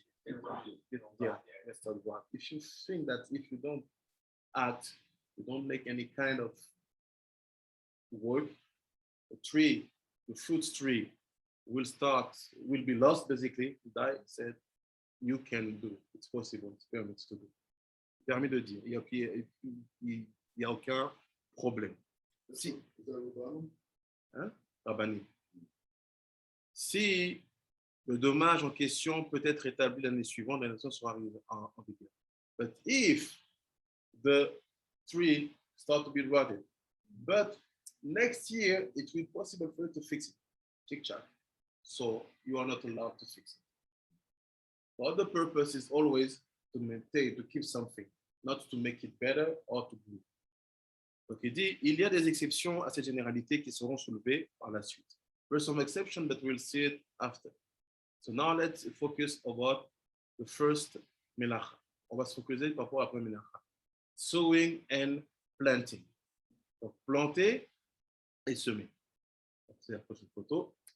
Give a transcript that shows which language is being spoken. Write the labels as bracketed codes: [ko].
[en] If you think that if you don't act, you don't make any kind of work, the tree, the fruit tree will be lost basically, die, said, you can do it. It's possible, it's permitted to do. [fr] Permis de dire, il n'y a aucun problème. Si, hein? Rabbani. Si le dommage en question peut être établi l'année suivante, l'année sera arrivée en vigueur. [en] But if the tree start to be rotted, but next year it will be possible for you to fix it. Check. So you are not allowed to fix it. But the purpose is always to maintain, to keep something, not to make it better or to grow. [fr] Donc il dit, il y a des exceptions à cette généralité qui seront soulevées par la suite. [en] There's some exception, but we'll see it after. So now let's focus about the first melacha. [fr] On va se focuser par rapport à la première melacha. [en] Sowing and planting. [fr] Donc planter et semer. C'est la prochaine photo.